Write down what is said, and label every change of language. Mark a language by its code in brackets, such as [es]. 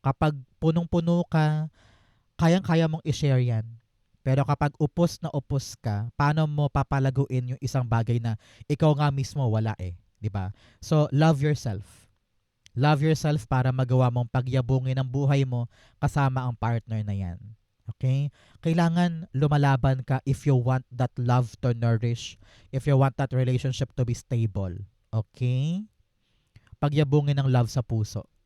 [tl] Kapag punong-puno ka, kayang-kaya mong i-share yan. Pero kapag upos na upos ka, paano mo papalaguin yung isang bagay na ikaw nga mismo wala eh, 'di ba? [en] So, love yourself. Love yourself [tl] para magawa mong pagyabungin ang buhay mo kasama ang partner na yan. [en] Okay? [tl] Kailangan lumalaban ka [en] if you want that love to nourish, if you want that relationship to be stable. Okay? [tl] Pagyabungin ng love sa puso.